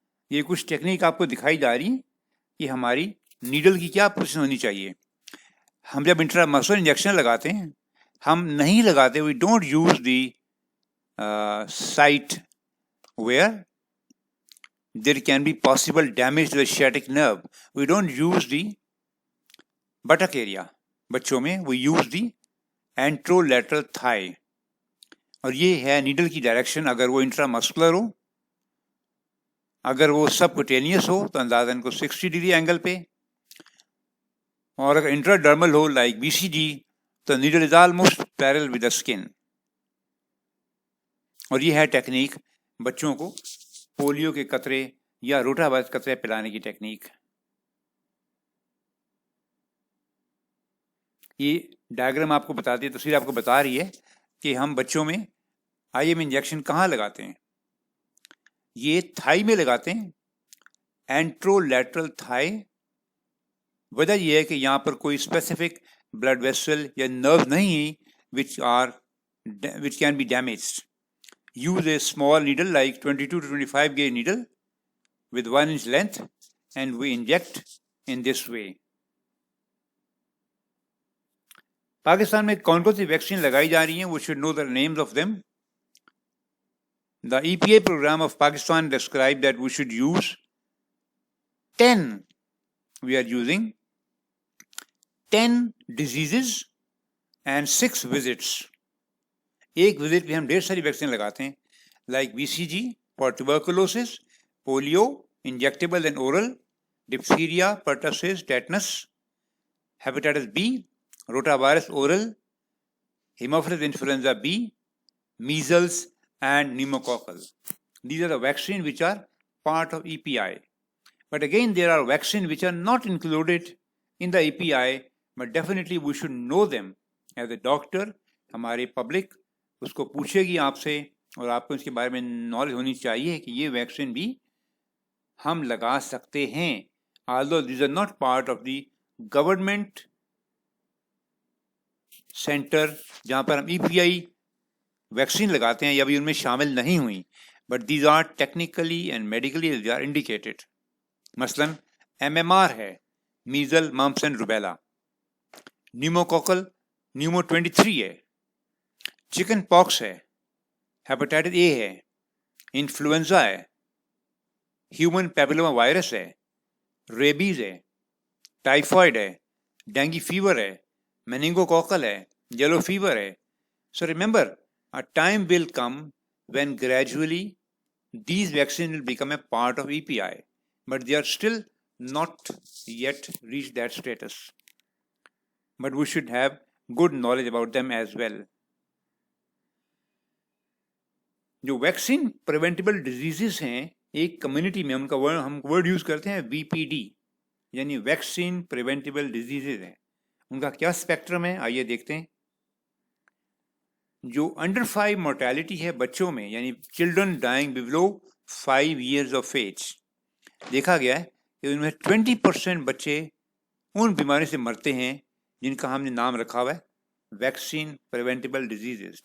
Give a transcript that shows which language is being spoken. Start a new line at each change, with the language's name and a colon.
Hindi: ये कुछ टेक्निक आपको दिखाई जा रही कि हमारी नीडल की क्या पोजीशन होनी चाहिए. हम जब इंट्रामस्कुलर इंजेक्शन लगाते हैं, हम नहीं लगाते,
English: We don't use the site where there can be possible damage to the sciatic nerve. We don't use the buttock area.
Hindi: बच्चों में
English: we use the anterolateral thigh.
Hindi: और ये है नीडल की डायरेक्शन. अगर वो इंट्रामस्कुलर हो, अगर वो सबक्यूटेनियस हो तो अंदाजन को 60 डिग्री एंगल पे, और अगर इंट्राडर्मल हो लाइक BCG तो
English: Needle is almost parallel with the skin.
Hindi: और ये है टेक्निक बच्चों को पोलियो के कतरे या रोटावायरस कतरे पिलाने की टेक्निक. ये डायग्राम आपको बताती है, तस्वीर आपको बता रही है कि हम बच्चों में IM इंजेक्शन कहाँ लगाते हैं. ये थाई में लगाते हैं, एंट्रोलैटरल थाई. वजह यह है कि यहाँ पर कोई स्पेसिफिक ब्लड वेसल या नर्व नहीं है
English: which can be damaged. Use a small needle like 22 to 25 gauge needle with 1 inch length and we inject in this way.
Hindi: Pakistan में कौन कौन सी वैक्सीन लगाई जा रही हैं?
English: We should know the names of them. The EPA program of Pakistan described that we should use 10. We are using 10 diseases and 6 visits.
Hindi: एक visit पे हम ढेर सारी वैक्सीन लगाते हैं,
English: Like BCG for tuberculosis, polio injectable and oral, diphtheria, pertussis, tetanus, hepatitis B, rotavirus oral, haemophilus influenza B, measles and pneumococcal. These are the vaccines which are part of EPI. But again, there are vaccines which are not included in the EPI, but definitely we should know them. As a doctor,
Hindi: हमारे public उसको पूछेगी आपसे और आपको इसके बारे में knowledge होनी चाहिए कि ये वैक्सीन भी हम लगा सकते हैं.
English: Although these are not part of the government center
Hindi: जहाँ पर हम EPI वैक्सीन लगाते हैं, या भी उनमें शामिल नहीं हुई,
English: but these are technically and medically they are indicated.
Hindi: मसलन MMR है, मीजल, mumps and rubella. Pneumococcal Numa 23 है, चिकन पॉक्स है, हेपेटाइटिस A है, इन्फ्लुएंजा है, ह्यूमन पैपिलोमा वायरस है, रेबीज है, टाइफॉइड है, डेंगू फीवर है, मेनिंगोकोकल है, येलो फीवर है.
English: So remember, a time will come when gradually these vaccines will become a part of EPI, but they are still not yet reached that status. But we should have good knowledge about them as well.
Hindi: जो vaccine preventable diseases हैं एक community में, उनका हम word use करते हैं VPD, यानी vaccine preventable diseases हैं. उनका क्या स्पेक्ट्रम है, आइए देखते हैं. जो अंडर 5 मोर्टेलिटी है बच्चों में, यानी
English: children dying below 5 years of age,
Hindi: देखा गया है कि उनमें 20% बच्चे उन बीमारी से मरते हैं जिनका हमने नाम रखा हुआ है वैक्सीन प्रिवेंटेबल डिजीजेस.